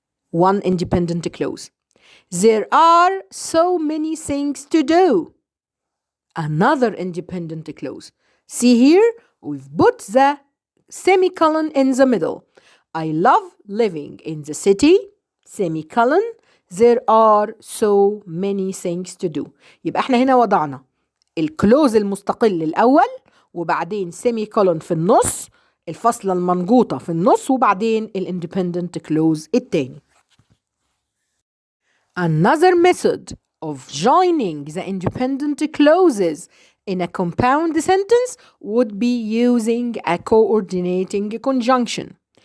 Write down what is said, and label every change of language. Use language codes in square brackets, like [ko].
[en] One independent clause. There are so many things to do. Another independent clause. See here, we've put the semicolon in the middle. I love living in the city, semicolon. There are so many things to do. [ar] يبقى احنا هنا وضعنا الكلوز المستقل الأول وبعدين سيمي كولون في النص، الفصلة المنقوطة في النص، وبعدين الاندبندنت كلوز التاني. [en] Another method of joining the independent clauses in a compound sentence would be using a coordinating conjunction.